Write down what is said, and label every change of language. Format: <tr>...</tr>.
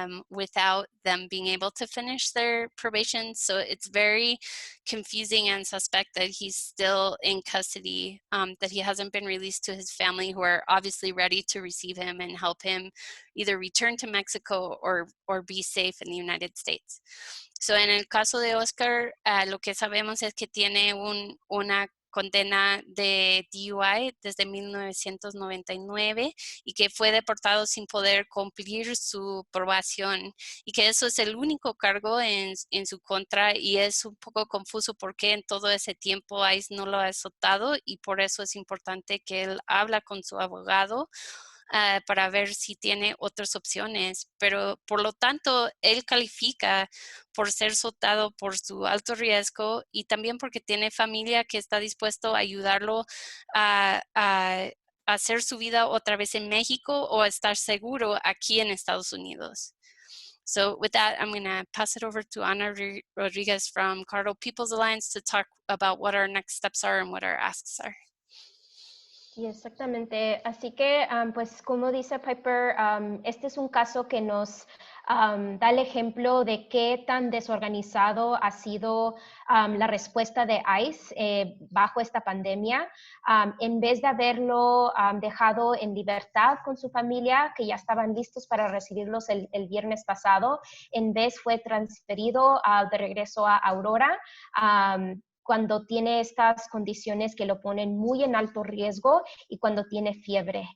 <en>without them being able to finish their probation. So it's very confusing and suspect that he's still in custody, that he hasn't been released to his family, who are obviously ready to receive him and help him either return to Mexico or be safe in the United States.</en> <es>So en el caso de Oscar, lo que sabemos es que tiene una condena de DUI desde 1999 y que fue deportado sin poder cumplir su probación, y que eso es el único cargo en su contra, y es un poco confuso porque en todo ese tiempo ICE no lo ha azotado, y por eso es importante que él habla con su abogado para ver si tiene otras opciones. Pero por lo tanto, él califica por ser soltado por su alto riesgo, y también porque tiene familia que está dispuesto a ayudarlo a hacer su vida otra vez en México o a estar seguro aquí en Estados Unidos.</es> <en>So with that, I'm going to pass it over to Ana Rodriguez from Cardo People's Alliance to talk about what our next steps are and what our asks are.</en> <es>Sí, exactamente. Así que, pues como dice Piper, este es un caso que nos da el ejemplo de qué tan desorganizado ha sido la respuesta de ICE bajo esta pandemia. En vez de haberlo dejado en libertad con su familia, que ya estaban listos para recibirlos el viernes pasado, en vez fue transferido de regreso a Aurora, cuando tiene estas condiciones que lo ponen muy en alto riesgo y cuando tiene fiebre.</es>